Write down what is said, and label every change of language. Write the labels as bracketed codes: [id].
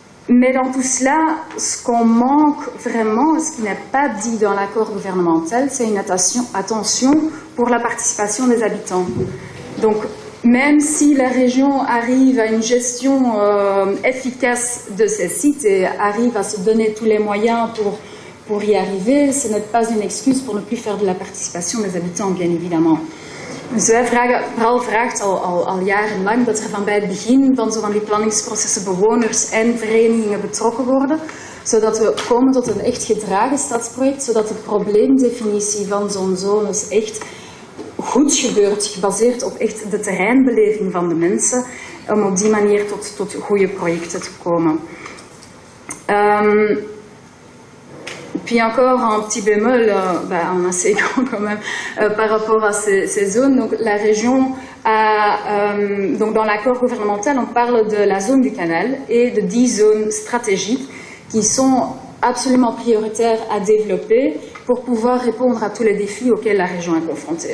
[fr] Mais dans tout cela, ce qu'on manque vraiment, ce qui n'est pas dit dans l'accord gouvernemental, c'est une attention pour la participation des habitants. Donc, même si la région arrive à une gestion efficace de ces sites et arrive à se donner tous les moyens pour y arriver, ce n'est pas une excuse pour ne plus faire de la participation des habitants, bien évidemment. [nl] Dus wij vooral vraagt al jarenlang dat er van bij het begin van zo van die planningsprocessen bewoners en verenigingen betrokken worden, zodat we komen tot een echt gedragen stadsproject, zodat de probleemdefinitie van zo'n zones echt goed gebeurt, gebaseerd op echt de terreinbeleving van de mensen, om op die manier tot goede projecten te komen. [fr] Puis encore un petit bémol, un assez grand quand même, par rapport à ces zones. Donc la région a, donc dans l'accord gouvernemental, on parle de la zone du canal et de 10 zones stratégiques qui sont absolument prioritaires à développer pour pouvoir répondre à tous les défis auxquels la région est confrontée.